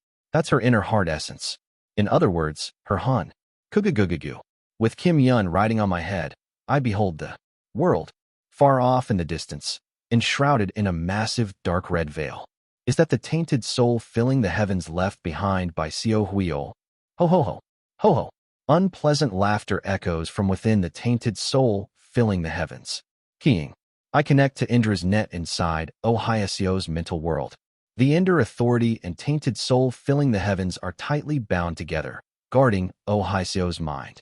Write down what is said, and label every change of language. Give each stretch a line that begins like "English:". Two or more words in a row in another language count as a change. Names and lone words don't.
English: That's her inner heart essence. In other words, her hun. Kugugugugu. With Kim Yun riding on my head, I behold the world, far off in the distance, enshrouded in a massive dark red veil. Is that the tainted soul filling the heavens left behind by Seo Huiol? Ho ho ho. Ho ho. Unpleasant laughter echoes from within the tainted soul filling the heavens. Keying. I connect to Indra's net inside Ohio's mental world. The Indra authority and tainted soul filling the heavens are tightly bound together, guarding Ohio's mind.